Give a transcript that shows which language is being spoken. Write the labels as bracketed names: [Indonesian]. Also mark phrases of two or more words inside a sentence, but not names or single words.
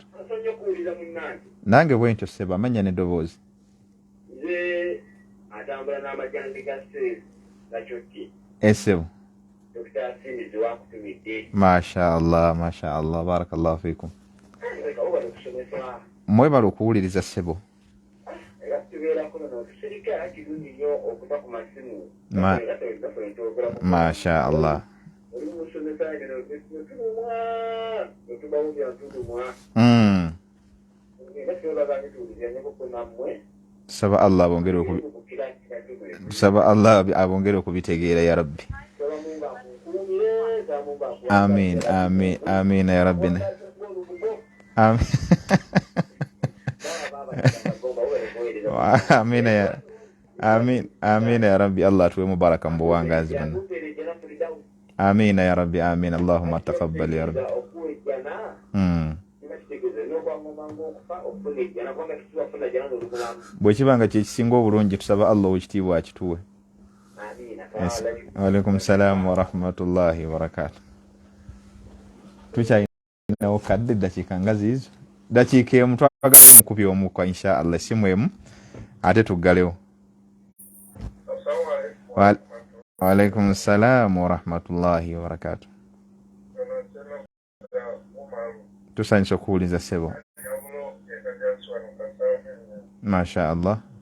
[Ganda] Nange bwentyo sebo, amanya n'eddoboozi. Atambula n'amajjambi ga stress gakyoti. Esebo. Dr. Simizi wakutumidde. [Arabic] ما شاء الله ما شاء الله, بارك الله فيكم. [Ganda] Mwebala okuwuliriza sebo. [Arabic] ما شاء الله. [Ganda] Saba Allah abongere okubitegeera [Arabic] يا ربي. آمين آمين آمين يا ربي. Amin. آمين يا آمين آمين يا ربي. [Ganda] Allah tuwe mubaraka mbuwangazi bana. [Arabic] آمين يا ربي آمين. اللهم تقبل يا ربي. [Ganda] Bwe kibanga kyekisinga obulungi tusaba Allah ekitiibwa akituwe. [Arabic] وعليكم السلام ورحمة الله وبركاته. [Ganda] Tukyalinawo kadde eddakiika nga ziizo. Dakiika emu twagala mukubi omukwa [Arabic] إن شاء الله [Ganda] simu emu ate tuggalewo. [Arabic] وعليكم السلام ورحمة الله وبركاته. [Ganda] Tusanyusa okuwuliza sebo. [Arabic] ما شاء الله.